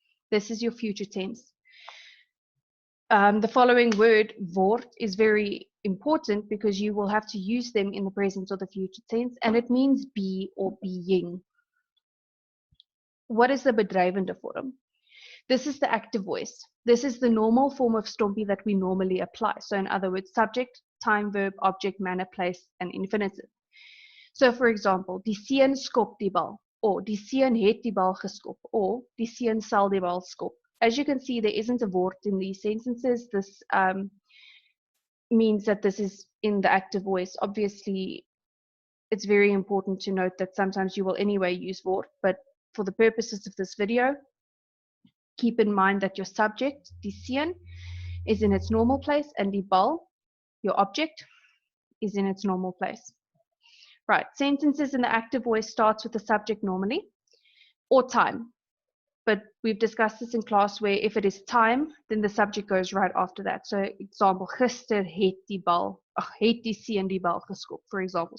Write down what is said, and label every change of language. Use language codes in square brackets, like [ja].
[en] This is your future tense. The following word, word, is very important because you will have to use them in the present or the future tense, and it means be or being. What is the Bedrywende Vorm? This is the active voice. This is the normal form of STOMPI that we normally apply. So in other words, subject, time, verb, object, manner, place, and infinitive. So for example, [af] die seun skop die bal, or die seun het die bal geskop, or die seun sal die bal skop. [en] As you can see, there isn't a word in these sentences. This means that this is in the active voice. Obviously, it's very important to note that sometimes you will anyway use word, but for the purposes of this video, keep in mind that your subject, die seun, is in its normal place, and die bal, your object, is in its normal place. Right, sentences in the active voice starts with the subject normally, or time. But we've discussed this in class where if it is time, then the subject goes right after that. So example, [af] gister het die bal, het die seun die bal geskop, [en] for example.